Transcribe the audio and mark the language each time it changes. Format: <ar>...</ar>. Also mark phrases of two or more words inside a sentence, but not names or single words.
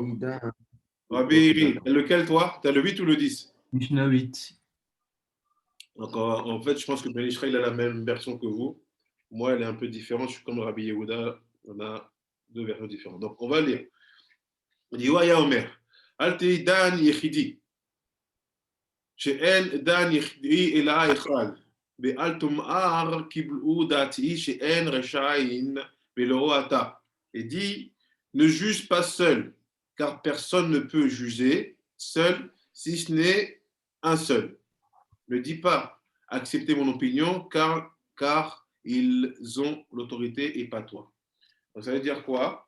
<he>אל תהי דן.</he> <fr>Rabbi Iri, lequel toi? Tu as le 8 ou le 10? Mishnah 8. Donc, en fait, je pense que Ben Ishraï, il a la même version que vous. Moi, elle est un peu différente. Je suis comme Rabbi Yehuda. On a deux versions différentes. Donc, on va lire. On dit, ouais,</fr> <he>אומר. אל תהי דן יחידי. שאין דן יחידי אלא אחד, ואל תאמר קיבלו דעתי שאין רשעים ולא אתה.</he> <fr>Et dit, ne juge pas seul, car personne ne peut juger seul si ce n'est un seul. Ne dis pas, acceptez mon opinion, car ils ont l'autorité et pas toi. Donc ça veut dire quoi?</fr>